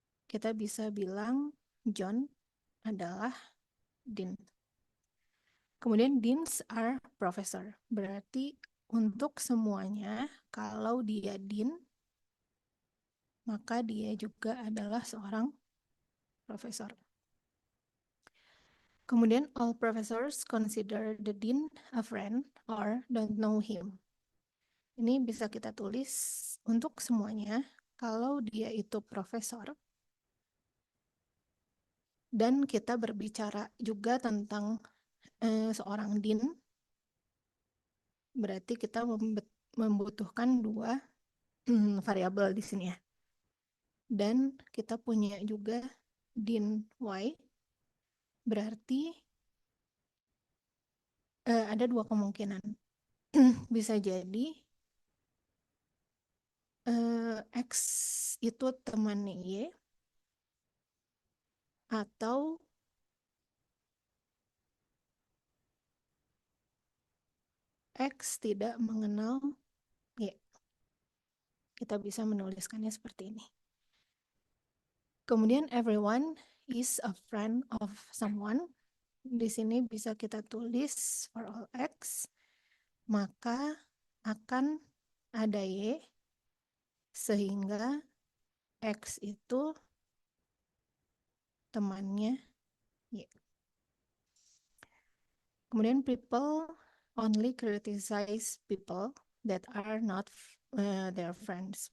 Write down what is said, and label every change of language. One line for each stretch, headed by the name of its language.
Indonesian: Kita bisa bilang John adalah dean. Kemudian
English: deans are professor.
Indonesian: Berarti untuk semuanya, kalau dia dean, maka dia juga adalah seorang profesor. Kemudian
English: all professors consider the dean a friend or don't know him.
Indonesian: Ini bisa kita tulis untuk semuanya. Kalau dia itu profesor, dan kita berbicara juga tentang seorang dean, berarti kita membutuhkan dua variabel di sini ya. Dan kita punya juga dean Y, berarti ada dua kemungkinan. Bisa jadi X itu temannya Y, atau X tidak mengenal Y. Kita bisa menuliskannya seperti ini. Kemudian
English: everyone is a friend of someone.
Indonesian: Di sini bisa kita tulis
English: for all X,
Indonesian: maka akan ada Y, sehingga X itu temannya Y. Kemudian
English: people only criticize people that are not their friends.